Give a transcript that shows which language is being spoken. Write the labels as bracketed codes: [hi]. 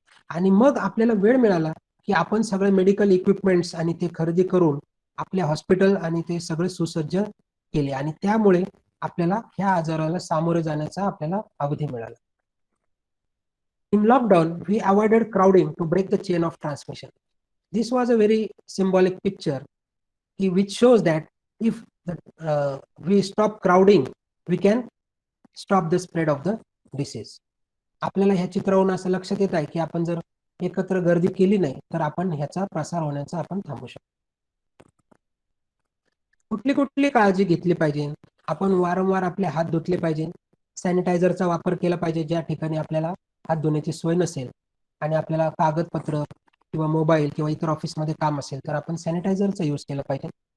[mr] आणि मग आपल्याला वेळ मिळाला की आपण सगळे मेडिकल इक्विपमेंट्स आणि ते खरेदी करून आपल्या हॉस्पिटल आणि ते सगळे सुसज्ज केले आणि त्यामुळे आपल्याला ह्या आजाराला सामोरे जाण्याचा आपल्याला अवधी मिळाला. [en] In lockdown, we avoided crowding to break the chain of transmission. This was a very symbolic picture which shows that if we stop crowding, we can stop the spread of the disease. [mr] आपल्याला ह्या चित्रावरून असं लक्षात येत आहे की आपण जर एकत्र गर्दी केली नाही तर आपण ह्याचा प्रसार होण्याचा आपण थांबवू शकतो. कुठली कुठली काळजी घेतली पाहिजे? आपण वारंवार आपले हात धुतले पाहिजे. सॅनिटायझरचा वापर केला पाहिजे ज्या ठिकाणी आपल्याला हात धुण्याची सोय नसेल आणि आपल्याला कागदपत्र किंवा मोबाईल किंवा इतर ऑफिसमध्ये काम असेल तर आपण सॅनिटायझरचा यूज केला पाहिजे.